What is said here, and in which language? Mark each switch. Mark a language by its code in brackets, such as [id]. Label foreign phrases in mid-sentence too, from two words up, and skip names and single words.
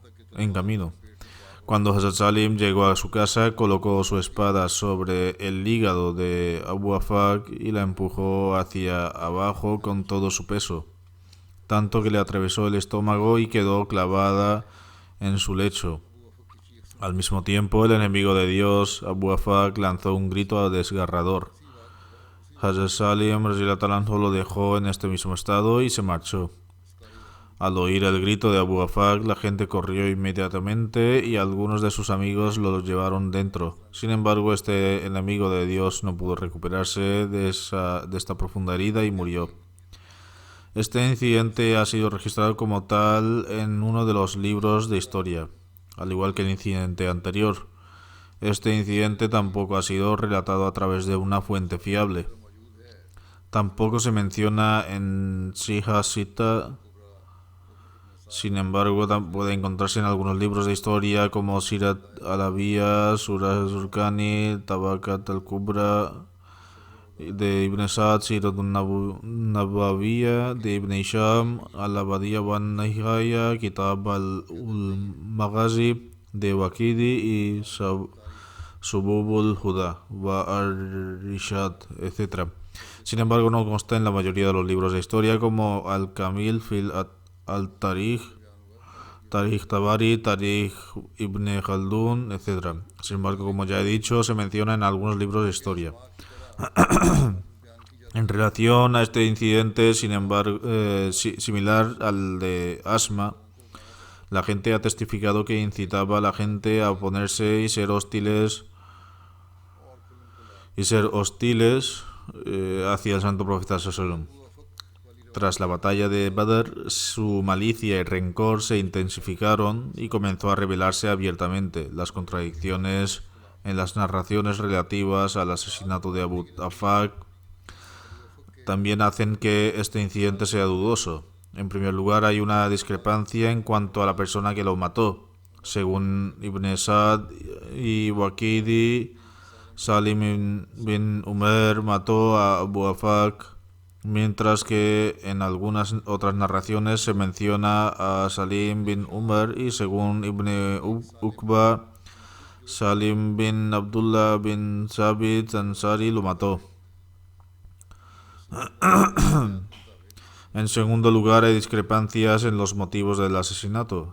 [es] Cuando Hazrat Salim llegó a su casa, colocó su espada sobre el hígado de Abu Afak y la empujó hacia abajo con todo su peso, tanto que le atravesó el estómago y quedó clavada en su lecho. Al mismo tiempo, el enemigo de Dios, Abu Afak, lanzó un grito desgarrador. Hazrat Salim [ar] رضي الله عنه [es] lo dejó en este mismo estado y se marchó. Al oír el grito de Abu Afak, la gente corrió inmediatamente y algunos de sus amigos lo llevaron dentro. Sin embargo, este enemigo de Dios no pudo recuperarse de esta profunda herida y murió. Este incidente ha sido registrado como tal en uno de los libros de historia, al igual que el incidente anterior. Este incidente tampoco ha sido relatado a través de una fuente fiable. Tampoco se menciona en Sihah Sita. Sin embargo, puede encontrarse en algunos libros de historia como Sirat al-Abiya, Surah Zurkani, Tabakat al-Kubra de Ibn Sa'd, Sirat al-Nabawiya de Ibn Hisham, Al-Abadiyya wa Nihaya, Kitab al-Maghazi de Waqidi y Sububul Huda wa Ar-Rishad, etc. Sin embargo, no consta en la mayoría de los libros de historia como Al-Kamil fil Al-Tarikh, Tarikh Tabari, Tarikh Ibn Khaldun, etc. Sin embargo, como ya he dicho, se menciona en algunos libros de historia. En relación a este incidente, sin embargo, similar al de Asma, la gente ha testificado que incitaba a la gente a oponerse y ser hostiles hacia el santo profeta [ar] صلى الله عليه وسلم. [es] Tras la batalla de Badr, su malicia y rencor se intensificaron y comenzó a revelarse abiertamente. Las contradicciones En las narraciones relativas al asesinato de Abu Afaq también hacen que este incidente sea dudoso. En primer lugar, hay una discrepancia en cuanto a la persona que lo mató. Según Ibn Sa'd y Waqidi, Salim bin Umar mató a Abu Afaq, mientras que en algunas otras narraciones se menciona a Salim bin Umar y según Ibn Uqba, Salim bin Abdullah bin Sabit Ansari lo mató. En segundo lugar, hay discrepancias en los motivos del asesinato.